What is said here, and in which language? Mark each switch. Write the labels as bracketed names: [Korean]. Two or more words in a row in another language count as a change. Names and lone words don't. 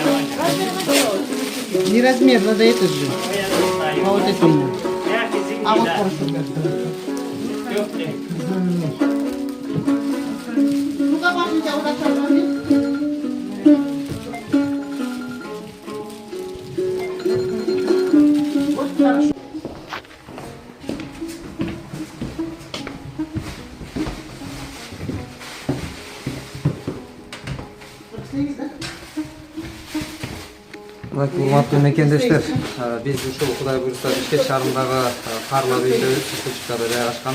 [Russian] Не размер, надо это же. А вот это ему. А вот хорошо. Ну-ка, Паша, у тебя вот это вот хорошо. [Kyrgyz] Урматтуу мекендештер, биз ушул Кудай буйрса Бишкек шаарындагы Карлар үйдөбүз, Сычкада жайгашкан.